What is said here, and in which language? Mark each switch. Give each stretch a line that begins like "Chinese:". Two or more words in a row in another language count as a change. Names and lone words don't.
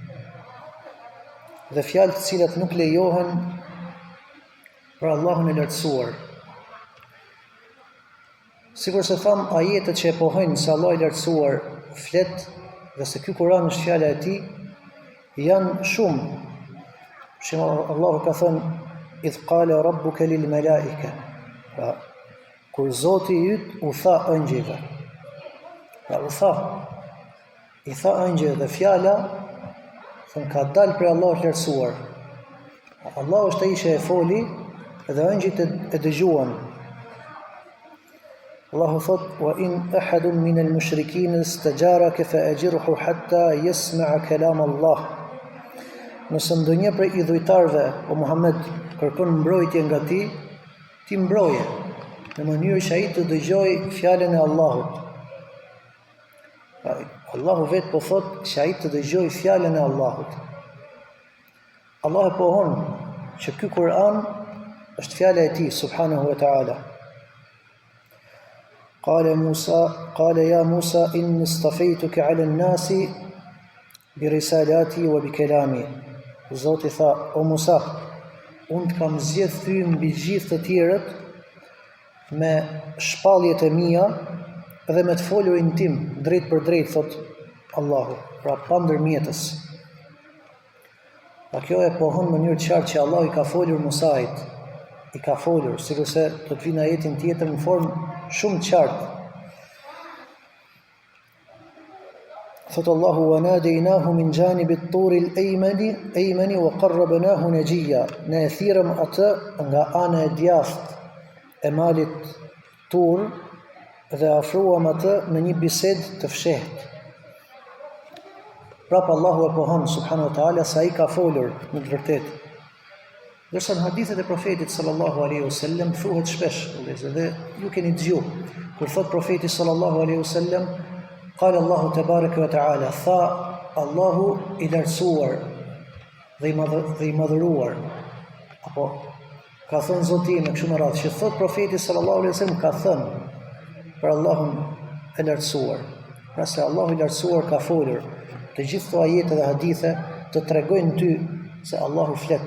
Albanian: Dhe fjalë të cilat nuk lejohen për Allahun e lartësuar. Sikur se tham, ajetet që e pohojnë se Allah i lartësuar flet dhe se ky Kur'an është fjala e tij, janë shumë. Allahu ka thënë:
Arabic: "إذ قال ربك للملائكة."
Albanian: Pra, kur Zoti yt u tha ëngjëjve. Pra i tha ëngjëjve dhe fjala ka dalë për Allahut lartësuar. Allahu është ai që e foli dhe ëngjëjt e dëgjuan. Allahu thot:
Arabic: "وإن أحد من المشركين استجارك فأجره حتى يسمع كلام الله."
Albanian: Nëse ndonjë prej idhujtarëve, o Muhammed, kërkon mbrojtje nga ti mbroje, në mënyrë që ai të dëgjojë fjalën e Allahut. Allahu vetë po thot që ai të dëgjojë fjalën e Allahut. Allah e pohon që ky Kur'an është fjala e tij
Arabic: سبحانه وتعالى. قال يا موسى إني اصطفيتك على الناس برسالاتي وبكلامي.
Albanian: Zoti tha: "O Musa, unë të kam zgjedhur ty mbi gjithë të tjerët me shpalljet e mia dhe me të folurin tim drejt për drejt", thot Allahu, pra pa ndërmjetës. Pa kjo e pohon në mënyrë të qartë që Allahu i ka folur Musait, i ka folur, sikurse do të vinë ajetin tjetër në formë shumë të qartë.
Arabic: thot Allahu وناديناه من جانب الطور الأيمن وقربناه نجيا.
Albanian: Ne e thirrëm atë nga ana e djathtë e malit Tur dhe afruam atë në një bisedë të fshehtë. Prapë Allahu e pohon
Arabic: سبحانه وتعالى
Albanian: sa ai ka folur në të vërtetë. Dërsa në hadithet e profetit
Arabic: صلى الله عليه وسلم
Albanian: thuhet shpesh, dhe ju keni dëgjuar kur thot profeti sallallahu alaihi wasallam,
Arabic: قال الله تبارك وتعالى,
Albanian: tha Allahu i lartësuar dhe i madhëruar, apo ka thënë Zoti në kështu me radhë, që thot profeti
Arabic: صلى الله عليه وسلم
Albanian: ka thënë për Allahun e lartësuar. Pra se Allahu i lartësuar ka folur, të gjithë këto ajete dhe hadithe të tregojnë ty se Allahu flet.